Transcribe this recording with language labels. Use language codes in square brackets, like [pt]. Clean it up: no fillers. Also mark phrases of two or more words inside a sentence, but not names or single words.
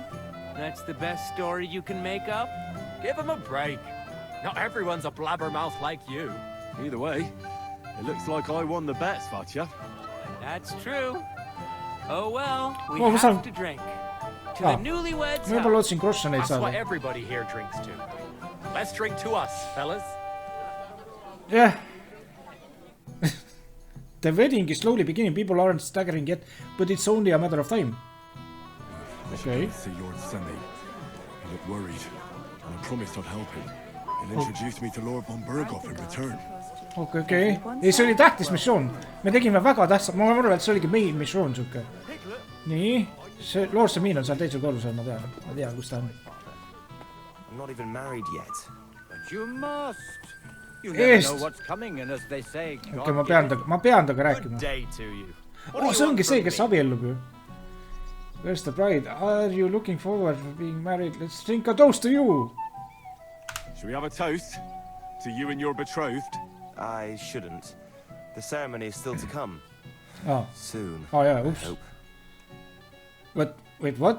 [en] That's the best story you can make up? Give him a break. Not everyone's a blabbermouth like you. Either way, it looks like I won the bet, Svatja. That's true. Oh well, we Oh, have to drink. To the newlyweds [et] Ma juba lootsin krossa neid [en] That's what [et] saada. [en] everybody here drinks to. Let's drink to us, fellas. [et] jah. [en] The wedding is slowly beginning, people aren't staggering yet, but it's only a matter of time. Okay. See Lord Semi. He looked worried, and I promised I'd help him. He'll introduce me to Lord von Bergowiga in return. [et] okei. Ei, see oli tähtis missioon. Me tegime väga tähtsat, ma arvan, et see oligi main missioon siuke. Nii, see Lord Semine on seal teisel korrusel, ma tean, kus ta on. [en] I'm not even married yet. But you must. You never know what's coming, and as they say, [et] okei, ma pean taga rääkima. See ongi see, kes abiellub ju. [en] Where's the bride? Are you looking forward to being married? Let's drink a toast to you. Should we have a toast? To you and your betrothed? I shouldn't. The ceremony is still to come. Oh. Soon. Oh yeah, oops. Wait, what?